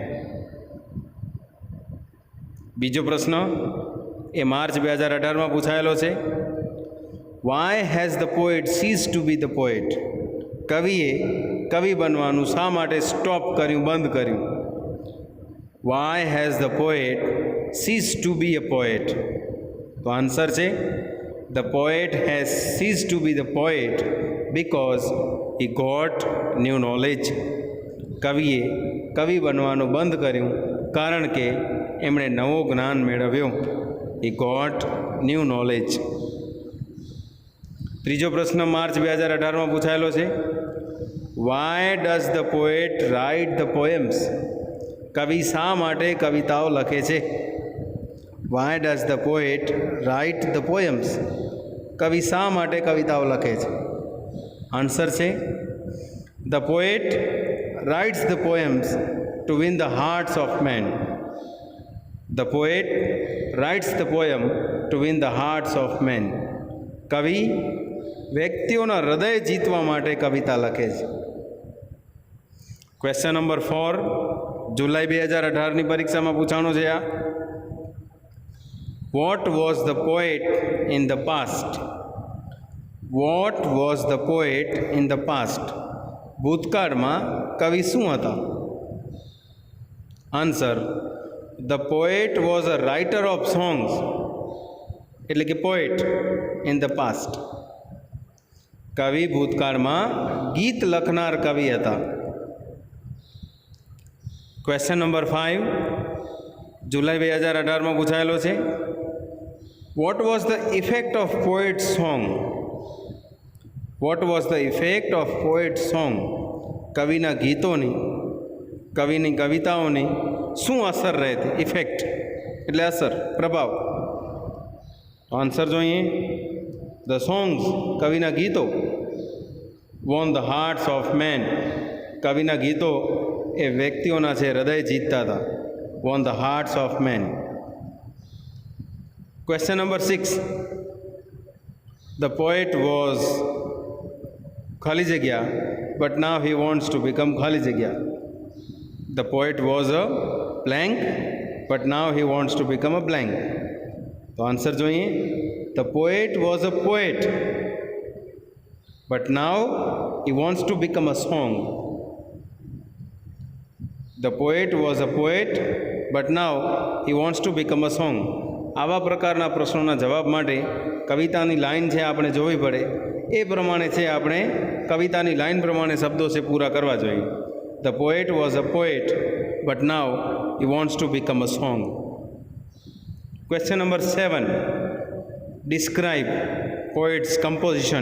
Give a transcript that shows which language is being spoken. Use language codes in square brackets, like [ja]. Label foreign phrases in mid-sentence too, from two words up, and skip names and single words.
[gu] બીજો પ્રશ્ન એ માર્ચ 2018માં પૂછાયેલો છે. [en] Why has the poet cease to be the poet. [gu] કવિએ કવિ બનવાનું શા માટે સ્ટોપ કર્યું, બંધ કર્યું? [en] Why has the poet cease to be a poet. [gu] તો આન્સર છે [en] the poet has ceased to be the poet because he got new knowledge. [gu] કવિએ કવિ બનવાનું બંધ કર્યું કારણ કે એમણે નવો જ્ઞાન મેળવ્યો. [en] he got new knowledge. [gu] ત્રીજો પ્રશ્ન માર્ચ 2018માં પૂછાયેલો છે. [en] why does the poet write the poems? [gu] કવિ શા માટે કવિતાઓ લખે છે? [en] why does the poet write the poems? [gu] કવિ શા માટે કવિતાઓ લખે છે? આન્સર છે [en] the poet writes the poems to win the hearts of men. the poet writes the poem to win the hearts of men. [gu] કવિ વ્યક્તિઓના હૃદય જીતવા માટે કવિતા લખે છે. [en] question number 4, [gu] જુલાઈ 2018ની પરીક્ષામાં પૂછાણો છે. [en] આ What was the poet in the past? What was the poet in the past? [gu] ભૂતકાળમાં કવિ શું હતા? આન્સર [en] the poet was a writer of songs, [gu] એટલે કે [en] poet in the past. [gu] કવિ ભૂતકાળમાં ગીત લખનાર કવિ હતા. [en] question number 5, [gu] જુલાઈ 2018માં પૂછાયેલો છે. [en] What was the effect of poet's song? What was the effect of poet's song? [gu] કવિના ગીતોની, કવિની કવિતાઓની શું અસર રહેતી? ઇફેક્ટ એટલે અસર, પ્રભાવ. આન્સર જોઈએ. [en] the songs, [gu] કવિના ગીતો, [en] won the hearts of men. [gu] કવિના ગીતો એ વ્યક્તિઓના છે હૃદય જીતતા હતા. [en] won the hearts of men. Question number 6, the poet was [gu] ખાલી જગ્યા [en] but now he wants to become [gu] ખાલી જગ્યા. [en] the poet was a blank but now he wants to become a blank. [gu] તો આન્સર જોઈએ. [en] the poet was a poet but now he wants to become a song. the poet was a poet but now he wants to become a song. [gu] આવા પ્રકારના પ્રશ્નોના જવાબ માટે કવિતાની લાઈન છે આપણે જોવી પડે. એ પ્રમાણે છે આપણે કવિતાની લાઈન પ્રમાણે શબ્દો છે પૂરા કરવા જોઈએ. [en] The poet was a poet but now he wants to become a song. Question number 7, describe poet's composition.